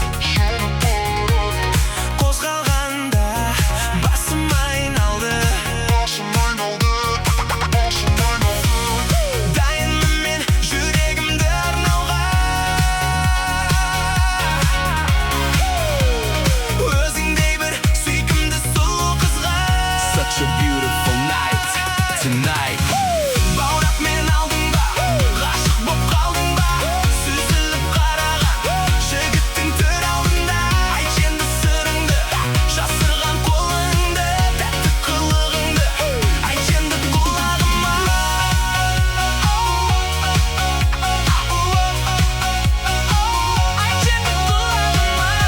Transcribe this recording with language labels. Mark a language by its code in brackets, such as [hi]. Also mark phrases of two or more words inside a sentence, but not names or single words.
[kk] Қозғалғанда басым айналды, дайынмын мен жүрегімді арнауға. Өзіңдей бір сүйкімді сұлу қызға. [en] Such a beautiful night tonight. [kk] Баурап мен алдың ба? Ғашық боп қалдың ба? Сүзіліп қараған жігіттің төр алдында. Айт енді сырыңды, жасырған қолыңды, тәтті қылығыңды. Айт енді құлағыма. Айт енді құлағыма.